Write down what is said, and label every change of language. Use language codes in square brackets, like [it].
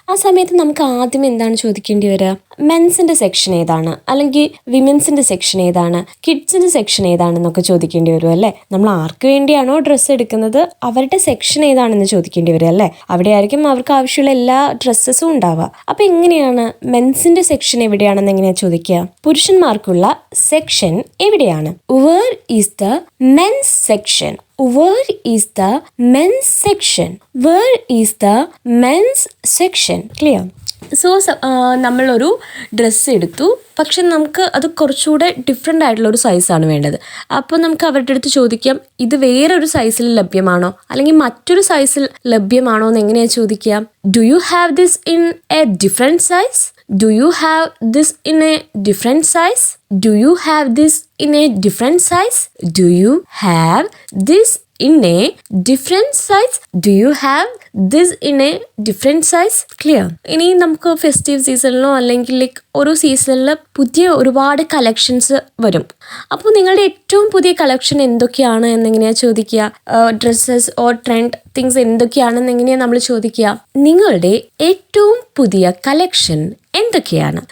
[ml] ആ സമയത്ത് നമുക്ക് ആദ്യം എന്താണ് ചോദിക്കേണ്ടി വരിക? മെൻസിൻ്റെ സെക്ഷൻ ഏതാണ്, അല്ലെങ്കിൽ വിമൻസിൻ്റെ സെക്ഷൻ ഏതാണ്, കിഡ്സിൻ്റെ സെക്ഷൻ ഏതാണെന്നൊക്കെ ചോദിക്കേണ്ടി വരും അല്ലേ. നമ്മൾ ആർക്ക് വേണ്ടിയാണോ ഡ്രസ്സ് എടുക്കുന്നത് അവരുടെ സെക്ഷൻ ഏതാണെന്ന് ചോദിക്കേണ്ടി വരും അല്ലേ. അവിടെ ആയിരിക്കും അവർക്ക് ആവശ്യമുള്ള എല്ലാ ഡ്രസ്സസും ഉണ്ടാവുക. അപ്പം എങ്ങനെയാണ് മെൻസിൻ്റെ സെക്ഷൻ എവിടെയാണെന്ന് എങ്ങനെയാണ് ചോദിക്കുക? പുരുഷന്മാർക്കുള്ള സെക്ഷൻ എവിടെയാണ്? [en] Where is the men's section? Where is the men's section? Where is the men's section? Clear? [ml] So നമ്മളൊരു ഡ്രസ്സ് എടുത്തു, പക്ഷെ നമുക്ക് അത് കുറച്ചുകൂടെ ഡിഫറെൻ്റ് ആയിട്ടുള്ള ഒരു സൈസാണ് വേണ്ടത്. അപ്പോൾ നമുക്ക് അവരുടെ അടുത്ത് ചോദിക്കാം, ഇത് വേറൊരു സൈസിൽ ലഭ്യമാണോ, അല്ലെങ്കിൽ മറ്റൊരു സൈസിൽ ലഭ്യമാണോ എന്ന് എങ്ങനെയാണ് ചോദിക്കുക? [en] Do you have this in a different size? Do you have this in a different size? Do you have this in a different size? Do you have this in a different size? Do you have this in a different size? Clear? [ml] ഇനി നമുക്ക് festive സീസണിലോ അല്ലെങ്കിൽ like ഓരോ സീസണിൽ പുതിയ ഒരുപാട് collections വരും. അപ്പോൾ നിങ്ങളുടെ ഏറ്റവും പുതിയ കളക്ഷൻ എന്തൊക്കെയാണ് എന്നെങ്ങനെയാണ് ചോദിക്കുക? ഡ്രസ്സസ് ഓർ ട്രെൻഡ് തിങ്സ് എന്തൊക്കെയാണെന്ന് എങ്ങനെയാണ് നമ്മൾ ചോദിക്കുക? നിങ്ങളുടെ ഏറ്റവും പുതിയ കളക്ഷൻ എന്തൊക്കെയാണ്?